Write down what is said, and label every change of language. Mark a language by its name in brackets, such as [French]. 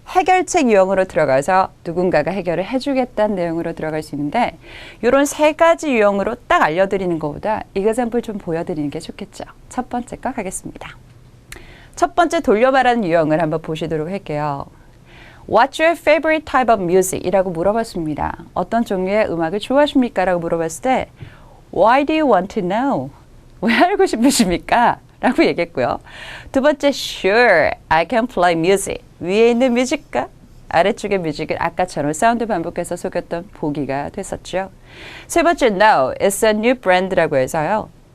[Korean] 해결책 유형으로 들어가서 누군가가 해결을 해주겠다는 내용으로 들어갈 수 있는데 이런 3가지 유형으로 딱 알려드리는 것보다 이그샘플 좀 보여드리는 게 좋겠죠. 첫 번째 거 가겠습니다. 첫 번째 돌려 말하는 유형을 한번 보시도록 할게요. [English] What's your favorite type of music? [Korean] 이라고 물어봤습니다. 어떤 종류의 음악을 좋아하십니까? 라고 물어봤을 때 [English] Why do you want to know? [Korean] 왜 알고 싶으십니까? 라고 얘기했고요. 두 번째, [English] sure, I can play music. [Korean] 위에 있는 뮤직과 아래쪽의 뮤직을 아까처럼 사운드 반복해서 속였던 보기가 됐었죠. 세 번째, [English] no, it's a new brand라고 해서요.